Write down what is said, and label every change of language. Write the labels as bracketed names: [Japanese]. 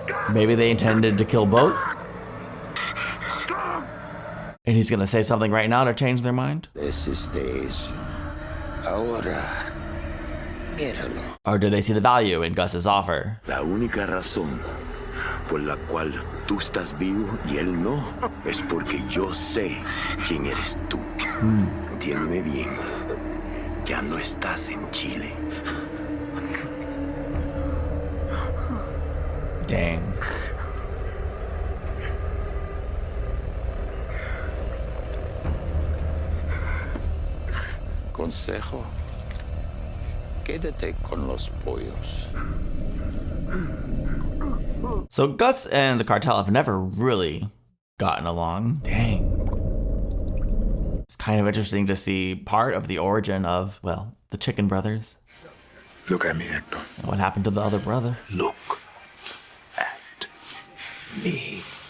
[English] Maybe they intended to kill both? And he's gonna say something right now to change their mind? [Spanish] Desiste eso. Ahora, míralo. [English] Or do they see the value in Gus's offer? [Spanish] La única razón por la cual tú estás vivo y él no es porque yo sé quién eres tú. Entiéndeme bien. Ya no estás en Chile. [English] Dang. [Spanish] Consejo, quédate con los pollos. [English] So Gus and the cartel have never really gotten along. Dang. It's kind of interesting to see part of the origin of, well, the Chicken Brothers. Look at me, Hector. And what happened to the other brother? Look at me.